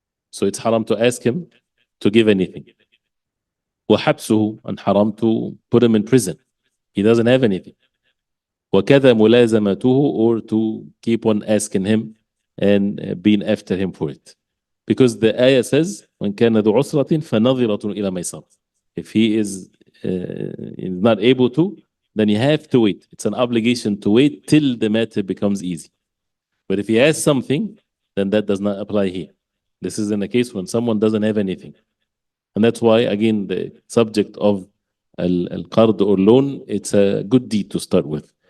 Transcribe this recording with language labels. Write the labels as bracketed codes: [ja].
[en] So it's haram to ask him to give anything. وحبسه, and haram to put him in prison. He doesn't have anything. [ar] وكذا ملازمته, [en] or to keep on asking him and being after him for it. Because the ayah says, [ar] وَإِنْ كَانَ ذُو عُسْرَةٍ فَنَظِرَةٌ إِلَى مَيْسَرٍ. [en] If he is not able to, then you have to wait. It's an obligation to wait till the matter becomes easy. But if he has something, then that does not apply here. This is in a case when someone doesn't have anything. And that's why, again, the subject of al-qard or loan, it's a good deed to start with.